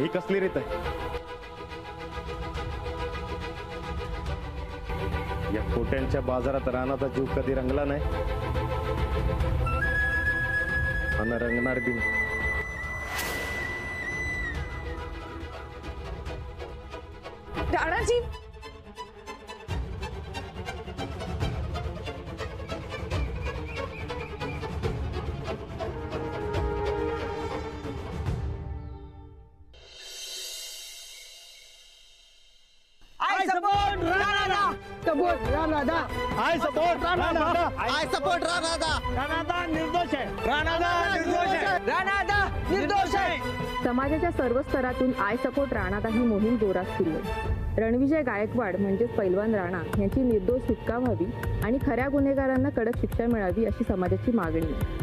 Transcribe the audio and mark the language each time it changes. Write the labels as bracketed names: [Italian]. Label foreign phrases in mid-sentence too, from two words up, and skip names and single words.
[Marathi] ही कसली रीत आहे? या खोट्यांच्या बाजारात रानाचा जीव कधी रंगला नाही आणि रंगणार बी नाही. राणाजी, [English] I support Ranada. Support Ranada. I support राणा. I support Ranada. [Marathi] राणा निर्दोष आहे. Ranada निर्दोष आहे. Ranada निर्दोष आहे. समाजाच्या सर्व स्तरातून [English] I support [Marathi] राणादा ही मोहीम जोरात सुरू आहे. रणविजय गायकवाड म्हणजेच पैलवान राणा यांची निर्दोष सुटका व्हावी आणि खऱ्या गुन्हेगारांना कडक शिक्षा मिळावी अशी समाजाची मागणी आहे.